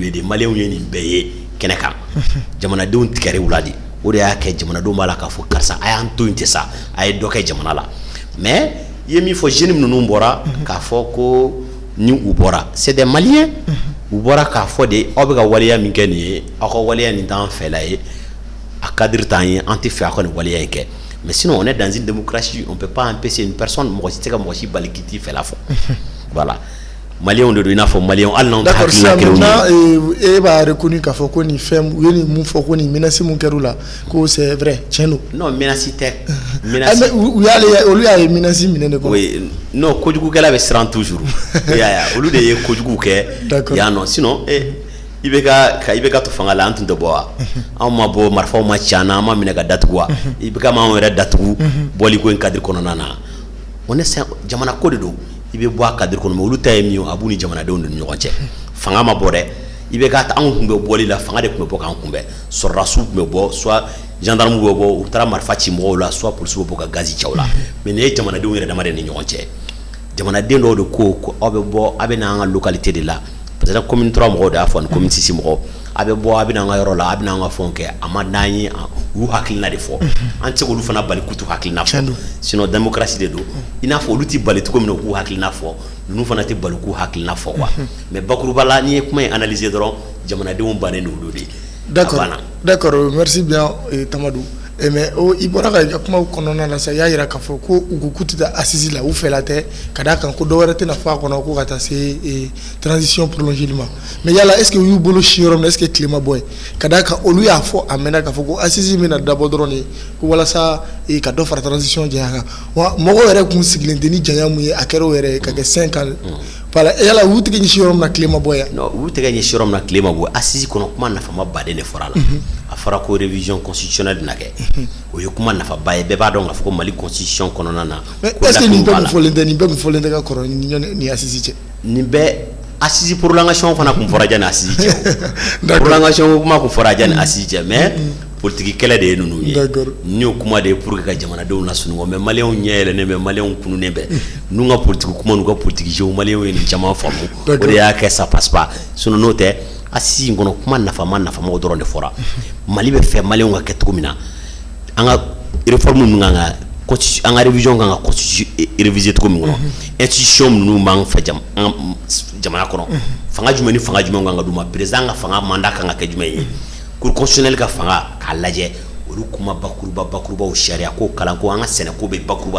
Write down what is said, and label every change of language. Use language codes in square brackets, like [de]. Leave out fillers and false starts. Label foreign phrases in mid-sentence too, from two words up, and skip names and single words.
[bm] ye de maliyɛnw ye nin bɛɛ ye kɛnɛ kan jamanadenw tigɛrɛ u la de o de y'a kɛ jamanadenw b'a la k'a fɔ karisa a y'an to yen ten sa a ye dɔ kɛ jamana la mais i ye min fɔ jeune ninnu bɔra k'a fɔ ko ni u bɔra [fr] c'est des maliens [bm] u bɔra k'a fɔ de aw bɛ ka waleya min kɛ nin ye aw ka waleya nin t'an fɛla ye a cadre t'an ye an tɛ fɛ a ka nin waleya in kɛ [fr] mais sinon on est dans une démocratie on peut pas empêcher une personne [bm] mɔgɔ si tɛ ka mɔgɔ si bali k'i t'i fɛla fɔ voilà maliyɛnw de don i n'a fɔ maliyɛnw hali n'anw tɛ hakilina kelenw ye. e b'a reconnu k'a fɔ ko nin fɛn u ye nin mun fɔ ko nin menace mun kɛra u la ko [fr] c'est vrai [bm] tiɲɛ don. non menace tɛ menace u y'ale olu y'a ye menace minɛ de kɔnɔ. [fr] oui non [bm] kojugukɛla bɛ siran toujours i y'a ye olu de ye kojugu kɛ yan nɔ sinon i bɛ ka to fanga la an tun tɛ bɔ wa anw ma bɔ marifaw ma ci an na an ma minɛ ka datugu wa i bɛ ka m'anw yɛrɛ datugu bɔli ko in cadre kɔnɔna na [fr] on est [bm] jamana ko de don i bɛ bɔ a cadre kɔnɔ mais olu ta ye min ye a b'u ni jamanadenw ni ɲɔgɔn cɛ fanga ma bɔ dɛ i bɛ ka anw tun bɛ bɔli la fanga de tun bɛ bɔ k'an kunbɛn sɔrɔdasiw tun bɛ bɔ soit gendarme bɛ bɔ u taara marifa ci mɔgɔw la soit polisiw bɛ bɔ ka gazi cɛw la mais nin ye jamanadenw yɛrɛ dama de ni ɲɔgɔn cɛ jamanaden dɔw de ko aw bɛ bɔ a bɛ n'an ka localité de la [fr] peut-être commune [bm] 3 mɔgɔw de y'a fɔ ni commune 6 mɔgɔw a bɛ bɔ a bɛ n'an ka yɔrɔ la a bɛ n'an ka fɛnw kɛ a ma d'an ye u hakilina de fɔ an tɛ se k'olu fana bali k'u t'u hakilina fɔ sinon démocratie de don i n'a fɔ olu tɛ bali cogo min na u k'u hakilina fɔ ninnu fana tɛ bali k'u hakilina fɔ quoi mais bakuruba la n'i ye kuma in analyser dɔrɔn jamanadenw bannen don olu de. [fr] D'accord merci bien Tamadou. [bm] Mais i bɔra ka i ka kumaw kɔnɔna la sa i y'a jira k'a fɔ ko u ko k'u tɛ taa assise la u fɛla tɛ ka d'a kan ko dɔ wɛrɛ tɛna fɔ a kɔnɔ ko ka taa se [fr] transition prolongée [bm] ma mais yala [fr] est ce que [bm] u y'u bolo si yɔrɔ min na est ce que tile ma bɔ yen ka d'a kan olu y'a fɔ a mɛnna k'a fɔ ko assise bɛna dabɔ dɔrɔn de ko walasa ka dɔ fara transition janya kan wa mɔgɔw yɛrɛ kun sigilen tɛ ni janya mun ye a kɛra o yɛrɛ ye ka kɛ 5 [fr] ans voilà [bm] yala u tɛ ɲɛsi yɔrɔ min na tile ma bɔ yan. non u tɛ ɲɛsi yɔrɔ min na tile ma bɔ assise kɔnɔ kuma nafama baden de fɔra la a fɔra ko [fr] révision constitutionnelle [bm] bɛna kɛ o ye kuma nafaba ye bɛɛ b'a dɔn k'a fɔ ko Mali constitution kɔnɔna na. [fr] mais est ce que [bm] nin bɛɛ kun fɔlen tɛ nin bɛɛ kun fɔlen tɛ ka kɔrɔ ni assise cɛ. nin bɛɛ assise prolongation fana kun fɔra janni assise cɛ prolongation kuma kun fɔra janni assise cɛ mais politique kɛlɛ de ye ninnu ye nin y'o kuma de ye [fr] pour que [bm] ka jamanadenw lasunɔgɔ mais maliyɛnw ɲɛ yɛlɛnnen bɛ maliyɛnw kununnen bɛ n'u ka politique kuma n'u ka [fr] politique jeu [bm] maliyɛnw ye nin caman faamu o de y'a kɛ [fr] ça passe pas sinon [bm] n'o tɛ assise in kɔnɔ kuma nafamaw dɔrɔn de fɔra Mali bɛ fɛ maliyɛnw ka kɛ cogo min na an ka réforme ninnu kan ka an ka révision kan ka constitution réviser cogo min kɔnɔ institution ninnu b'an fɛ jamana kɔnɔ fanga jumɛn ni fanga jumɛn kan ka d'u ma président ka fanga mandat kan ka kɛ jumɛn ye [fr] cour constitutionnelle [bm] ka fanga k'a lajɛ olu kuma bakurubaw sariya ko kalan ko an ka sɛnɛ ko bɛ bakuruba